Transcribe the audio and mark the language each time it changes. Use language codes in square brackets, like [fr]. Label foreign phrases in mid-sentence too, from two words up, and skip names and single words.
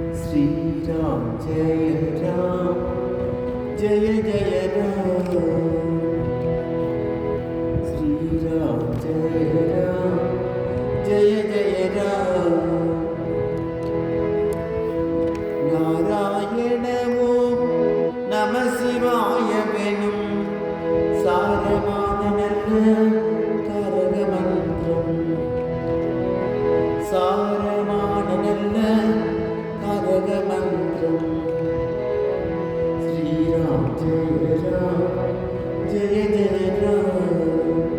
[sa] श्रीराम जय राम जय जय राम श्रीराम जय राम जय जय राम नारायण ओम [ta] நம சிவாயவெனும் சாரமான நல்ல கரக மந்திரம் சாரமான நல்ல கரக மந்திரம் [sa] श्रीराम जय राम जय जय राम